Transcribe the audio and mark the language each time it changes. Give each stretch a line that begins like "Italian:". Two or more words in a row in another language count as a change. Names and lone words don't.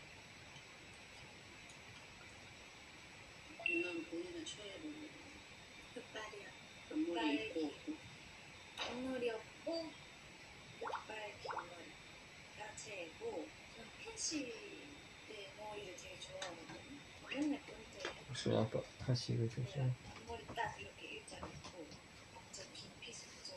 Korean: 누나는 본인의 최애를 흑발이야. 앞머리 있고 앞머리 없고 흑발 긴머리가 최애고 전 팬시 때 머리를 되게 좋아하거든요. 맨날 꼰대
French: Je me souviens pas. Ah si, oui, je me souviens.
Korean: 앞머리 딱 이렇게 일자로 있고 완전 긴 핏으로